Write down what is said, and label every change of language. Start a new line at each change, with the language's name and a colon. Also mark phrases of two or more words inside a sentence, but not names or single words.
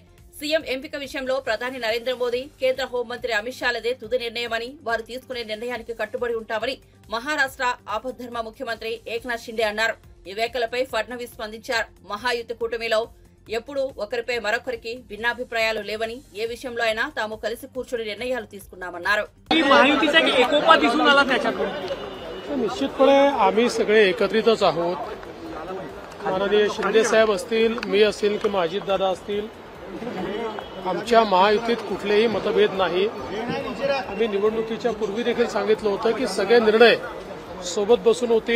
Telugu: సీఎం ఎంపిక విషయంలో ప్రధాని నరేంద్ర మోదీ, కేంద్ర హోంమంత్రి అమిత్ షాలదే తుది నిర్ణయమని, వారు తీసుకునే నిర్ణయానికి కట్టుబడి ఉంటామని మహారాష్ట్ర ఆపద్ధర్మ ముఖ్యమంత్రి ఏక్నాథ్ షిండే అన్నారు. ఈ వ్యాఖ్యలపై ఫడ్నవీస్ స్పందించారు. మహాయుతి కూటమిలో ఎప్పుడూ ఒకరిపై మరొకరికి భిన్నాభిప్రాయాలు లేవని, ఏ విషయంలో అయినా తాము కలిసి కూర్చుని నిర్ణయాలు తీసుకున్నామన్నారు.
Marathi: निश्चितपणे आम्ही सगळे एकत्रितच आहोत. माननीय शिंदे साहेब असतील, मी असेल किंवा अजितदादा असतील, आमच्या महायुतीत कुठलेही मतभेद नाही. आम्ही निवडणुकीच्या पूर्वी देखील सांगितलं होतं की सगळे निर्णय सोबत बसून होतील.